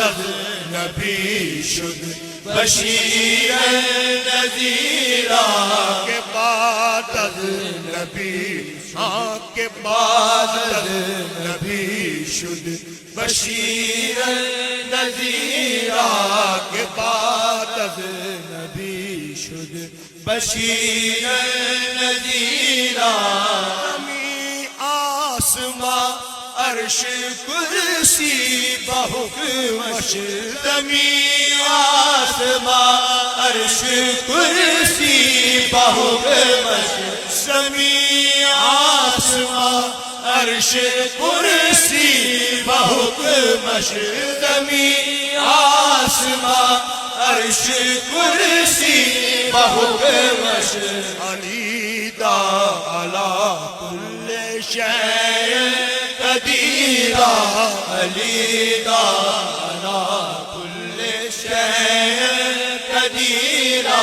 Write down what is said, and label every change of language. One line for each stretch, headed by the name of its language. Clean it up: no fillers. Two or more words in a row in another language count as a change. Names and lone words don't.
Persian: از نبی شد بشیر نذیرہ کے بعد از نبی کے بعد از نبی شد بشیر نذیرہ کے بعد از نبی شد بشیر نذیرہ آسماں عرش کرسی بحکمش زمین آسماں عرش کرسی بحکمش زمین آسماں عرش کرسی بحکمش زمین آسماں عرش کرسی بحکمش علی دا
Arabic: علی کل شیء قدیرہ علی دا علی کل شیء قدیرہ